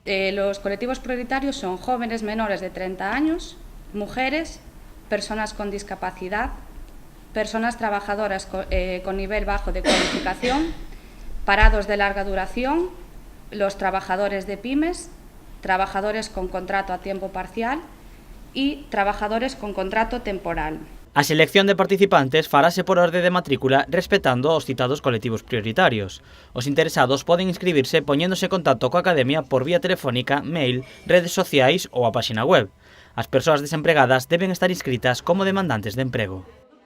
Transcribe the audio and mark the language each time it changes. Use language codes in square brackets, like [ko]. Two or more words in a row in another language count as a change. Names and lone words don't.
[es] Los colectivos prioritarios son jóvenes menores de 30 años, mujeres, personas con discapacidad, personas trabajadoras con nivel bajo de cualificación, parados de larga duración, los trabajadores de pymes, trabajadores con contrato a tiempo parcial y trabajadores con contrato temporal. [gl] A selección de participantes farase por orde de matrícula respetando os citados colectivos prioritarios. Os interesados poden inscribirse poñéndose en contacto coa Academia por vía telefónica, mail, redes sociais ou a páxina web. As persoas desempregadas deben estar inscritas como demandantes de emprego.